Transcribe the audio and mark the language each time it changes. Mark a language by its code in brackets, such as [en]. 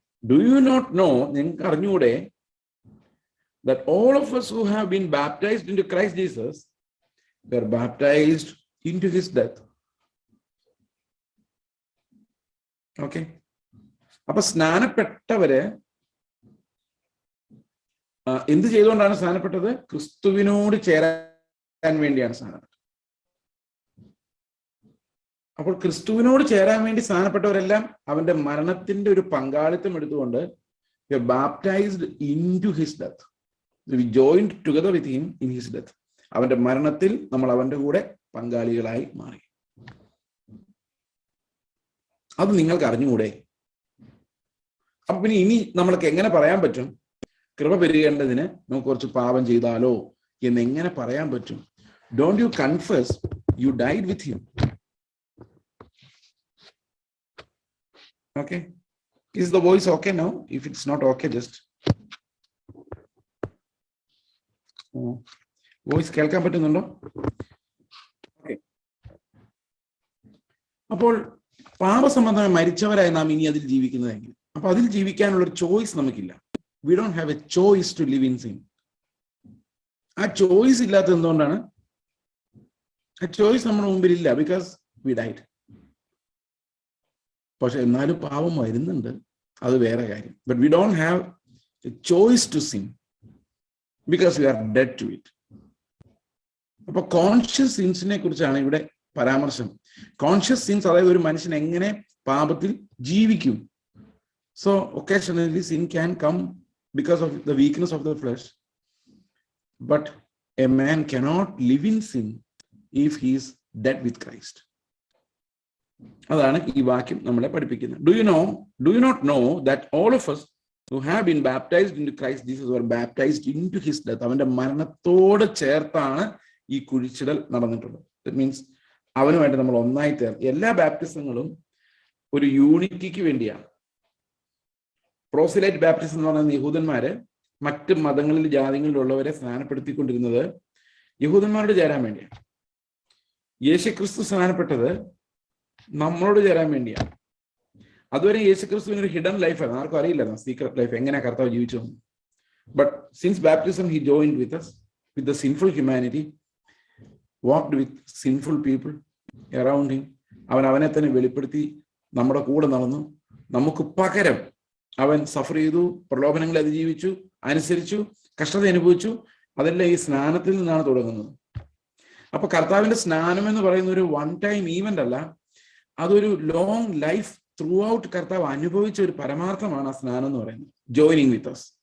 [en] do you not know, [ml] നിങ്ങൾക്ക് അറിഞ്ഞൂടെ, [en] that all of us who have been baptized into Christ Jesus were baptized into his death. [ml] Okay, അപ്പൊ സ്നാനപ്പെട്ടവര് എന്ത് ചെയ്തുകൊണ്ടാണ് സ്നാനപ്പെട്ടത്? ക്രിസ്തുവിനോട് ചേരാൻ വേണ്ടിയാണ് സ്നാനപ്പെട്ടത്. അപ്പോൾ ക്രിസ്തുവിനോട് ചേരാൻ വേണ്ടി സ്നാനപ്പെട്ടവരെല്ലാം അവന്റെ മരണത്തിന്റെ ഒരു പങ്കാളിത്തം എടുത്തുകൊണ്ട് [en] we are baptized into his death. We joined together with him in his death. [ml] അവന്റെ മരണത്തിൽ നമ്മൾ അവന്റെ കൂടെ പങ്കാളികളായി മാറി. അത് നിങ്ങൾക്ക് അറിഞ്ഞുകൂടെ? അപ്പൊ പിന്നെ ഇനി നമ്മൾക്ക് എങ്ങനെ പറയാൻ പറ്റും കൃപ പെരുകേണ്ടതിന് നമുക്ക് കുറച്ച് പാപം ചെയ്താലോ എന്ന് എങ്ങനെ പറയാൻ പറ്റും? [en] Don't you confess you died with him? Okay, is the voice okay now? If it's not okay, just voice [ml] കേൾക്കാൻ പറ്റുന്നുണ്ടോ? ഓക്കെ, അപ്പോൾ പാപസംബന്ധമായി മരിച്ചവരായി നാം ഇനി അതിൽ ജീവിക്കുന്നതെങ്കിൽ, അപ്പൊ അതിൽ ജീവിക്കാനുള്ള ഒരു ചോയ്സ് നമുക്കില്ല. [en] We don't have a choice to live in sin. [ml] ആ ചോയ്സ് ഇല്ലാത്തത് എന്തുകൊണ്ടാണ്? ആ ചോയ്സ് നമ്മുടെ മുമ്പിലില്ല, [en] because we died. [ml] പക്ഷെ എന്നാലും പാപം വരുന്നുണ്ട്, അത് വേറെ കാര്യം. [en] But we don't have a choice to sin because we are dead to it. [ml] അപ്പൊ കോൺഷ്യസ് സിൻസിനെ കുറിച്ചാണ് ഇവിടെ പരാമർശം. കോൺഷ്യസ് സിൻസ്, അതായത് ഒരു മനുഷ്യൻ എങ്ങനെ പാപത്തിൽ ജീവിക്കും. [en] So occasionally sin can come because of the weakness of the flesh, but a man cannot live in sin if he is dead with Christ. [ml] അതാണ് ഈ വാക്യം നമ്മളെ പഠിപ്പിക്കുന്നത്. [en] Do you not know that all of us who have been baptized into Christ Jesus were baptized into his death? [ml] അവന്റെ മരണത്തോട് ചേർത്താണ് ഈ കുഴിച്ചിടൽ നടന്നിട്ടുള്ളത്. [en] That means [ml] അവനുമായിട്ട് നമ്മൾ ഒന്നായി ചേർന്ന്. എല്ലാ ബാപ്റ്റിസങ്ങളും ഒരു യൂണിറ്റിക്ക് വേണ്ടിയാണ്. പ്രോസിലൈറ്റ് ബാപ്റ്റിസം എന്ന് പറയുന്ന യഹൂദന്മാര് മറ്റ് മതങ്ങളിൽ ജാതികളിലുള്ളവരെ സ്നാനപ്പെടുത്തിക്കൊണ്ടിരുന്നത് യഹൂദന്മാരോട് ചേരാൻ വേണ്ടിയാണ്. യേശുക്രിസ്തു സ്നാനപ്പെട്ടത് നമ്മളോട് ചേരാൻ വേണ്ടിയാണ്. അതുവരെ യേശുക്രിസ്തുവിന് ഒരു ഹിഡൻ ലൈഫായിരുന്നു, ആർക്കും അറിയില്ലായിരുന്നു സീക്രട്ട് ലൈഫ് എങ്ങനെ കർത്താവ് ജീവിച്ചു. [en] But since baptism he joined with us, with the sinful humanity, walked with sinful people around him. [ml] അവനെ തന്നെ വെളിപ്പെടുത്തി നമ്മുടെ കൂടെ നടന്നു. നമുക്ക് പകരം അവൻ സഫർ ചെയ്തു, പ്രലോഭനങ്ങളെ അതിജീവിച്ചു, അനുസരിച്ചു, കഷ്ടത അനുഭവിച്ചു. അതെല്ലാം ഈ സ്നാനത്തിൽ നിന്നാണ് തുടങ്ങുന്നത്. അപ്പൊ കർത്താവിന്റെ സ്നാനം എന്ന് പറയുന്ന ഒരു വൺ ടൈം ഈവന്റ് അല്ല, അതൊരു ലോങ് ലൈഫ് ത്രൂ ഔട്ട് കർത്താവ് അനുഭവിച്ച ഒരു പരമാർത്ഥമാണ് ആ സ്നാനം എന്ന് പറയുന്നത്, [en] Joining with us.